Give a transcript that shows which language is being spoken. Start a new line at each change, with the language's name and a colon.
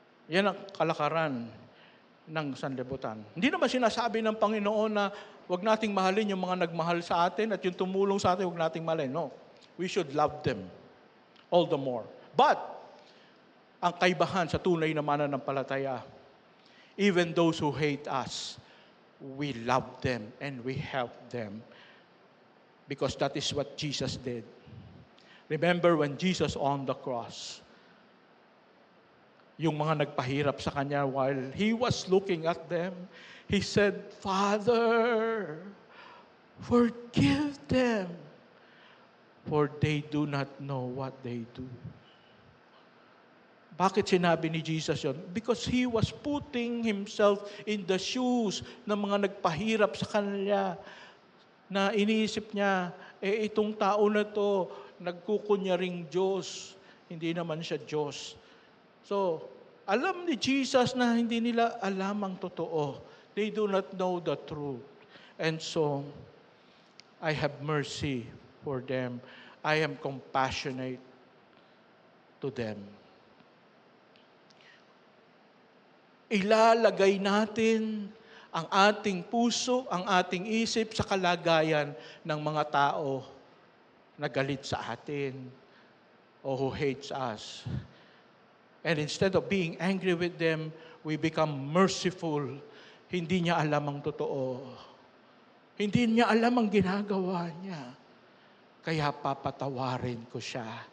Filipino: Yan ang kalakaran ng sanlibutan. Hindi naman sinasabi ng Panginoon na huwag nating mahalin yung mga nagmahal sa atin at yung tumulong sa atin, huwag nating mahalin.
English: No. We should love them all the more. But,
Filipino: ang kaibahan sa tunay na mananampalataya,
English: even those who hate us, we love them and we help them because that is what Jesus did. Remember when Jesus on the cross,
Filipino: yung mga nagpahirap sa Kanya
English: while He was looking at them, He said, Father, forgive them, for they do not know what they do.
Filipino: Bakit sinabi ni Jesus yun?
English: Because He was putting Himself in the shoes
Filipino: ng mga nagpahirap sa Kanya, na iniisip niya, itong tao na to, nagkukunyaring Diyos, hindi naman siya Diyos. So, alam ni Jesus na hindi nila alam ang totoo.
English: They do not know the truth. And so, I have mercy for them. I am compassionate to them.
Filipino: Ilalagay natin ang ating puso, ang ating isip sa kalagayan ng mga tao na galit sa atin o
English: who hates us. And instead of being angry with them, we become merciful.
Filipino: Hindi niya alam ang totoo. Hindi niya alam ang ginagawa niya. Kaya papatawarin ko siya.